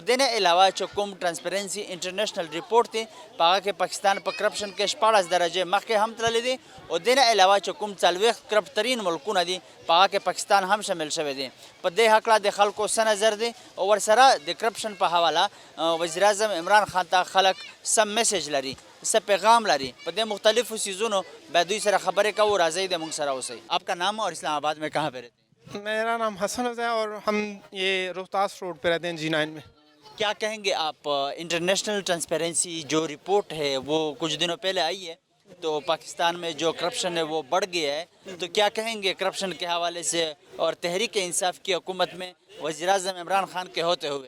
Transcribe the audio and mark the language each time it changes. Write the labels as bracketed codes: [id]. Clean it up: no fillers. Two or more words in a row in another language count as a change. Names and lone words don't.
[ps] د نه علاوه چې کوم [en] Transparency International report [ps] دی په هغه کې پاکستان په کرپشن کې 14 درجې مخکې هم تللی دی او د نه علاوه چې کوم 40 کرپټ ترین ملکونه دي په هغه کې پاکستان هم شامل شوی دی په دې هکله د خلکو څه نظر دی او ورسره د کرپشن په حواله وزیر اعظم عمران خان ته خلک څه میسیج لري څه پیغام لري په دې مختلفو سیزونو باید دوی سره خبرې کوو راځئ د موږ سره اوسئ [ur] آپ کا نام اور اسلام آباد میں کہاں پہ رہتے ہیں؟ میرا نام حسن رضا ہے اور ہم یہ روہتاس روڈ پہ رہتے ہیں G9 میں. کیا کہیں گے آپ انٹرنیشنل ٹرانسپیرنسی جو رپورٹ ہے وہ کچھ دنوں پہلے آئی ہے تو پاکستان میں جو کرپشن ہے وہ بڑھ گیا ہے تو کیا کہیں گے کرپشن کے حوالے سے اور تحریک انصاف کی حکومت میں وزیر اعظم عمران خان کے ہوتے ہوئے؟